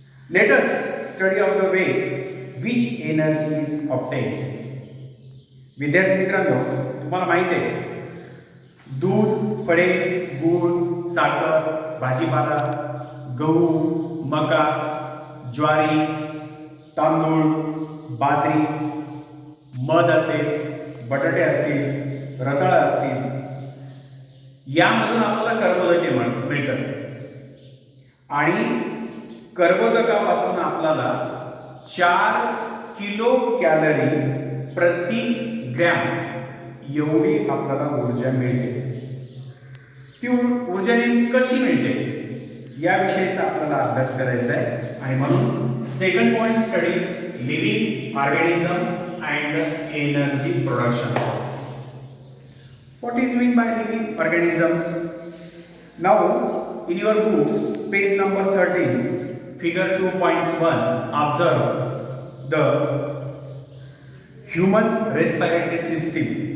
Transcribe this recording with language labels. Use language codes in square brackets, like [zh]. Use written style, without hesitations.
[en] Let us study of the way which energy is obtained. [mr] विद्यार्थी मित्रांनो तुम्हाला माहिती आहे दूध, फळे, गूळ, साखर, भाजीपाला, गहू, मका, ज्वारी, तांदूळ, बाजरी, मध असेल, बटाटे असतील, रताळ असतील यामधून आपल्याला कर्बोदके मिळतात आणि कर्बोदकापासून आपल्याला 4 किलो कॅलरी प्रति ग्रॅम एवढी आपल्याला ऊर्जा मिळते. ती ऊर्जा कशी मिळते याविषयीचा आपल्याला अभ्यास करायचा आहे आणि म्हणून [en] Second point study living organism and energy productions. What is meant by living organisms? Now in your books page number 13 figure 2.1 observe the human respiratory system.